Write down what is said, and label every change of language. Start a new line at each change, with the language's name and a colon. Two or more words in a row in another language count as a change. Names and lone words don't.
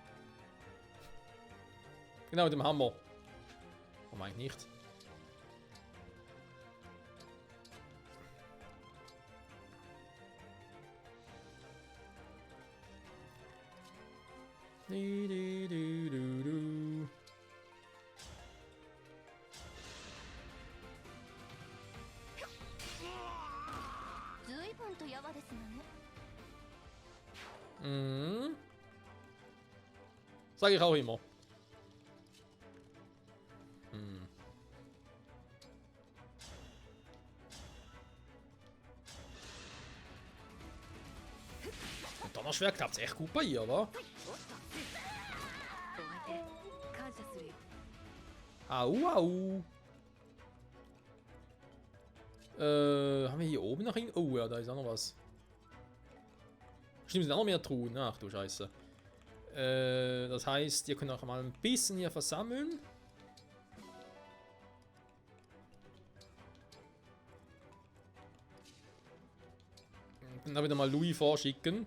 German: Genau, mit dem Hammer. Warum eigentlich nicht? Du.
Japanese: 随分とやわですのね。
German: Mhm. Sag ich auch immer. Hm. Und Donnerschwert klappt echt gut bei ihr, oder?
Japanese: お相手感謝するよ
German: Au, au. Haben wir hier oben noch hin? Oh ja, da ist auch noch was. Stimmt, sind auch noch mehr Truhen. Ach du Scheiße. Das heißt, ihr könnt auch mal ein bisschen hier versammeln. Und dann wieder mal Louis vorschicken.